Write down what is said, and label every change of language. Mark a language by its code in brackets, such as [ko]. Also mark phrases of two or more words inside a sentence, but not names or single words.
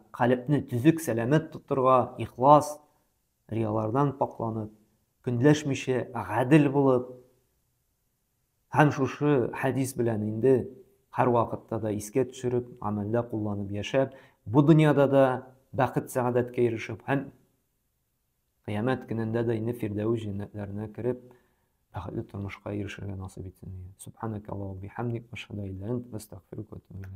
[tt] калепне түзүк, сәламәт тутырга, ихлас, риялардан пакланып, көнләшмичә гадел булып, һәм шушы хәдис белән инде һәр вакытта да искә төшереп, гамәлдә кулланып яшәп, бу дөньяда да бәхет, сәгадәткә ирешеп, һәм кыямәт көнендә дә инде фирдәүс җәннәтләренә кереп, бәхетле тормышка ирешергә насыйп итсен. [ar] سبحانك اللهم بحمدك أشهد أن لا إله إلا أنت أستغفرك وأتوب إليك.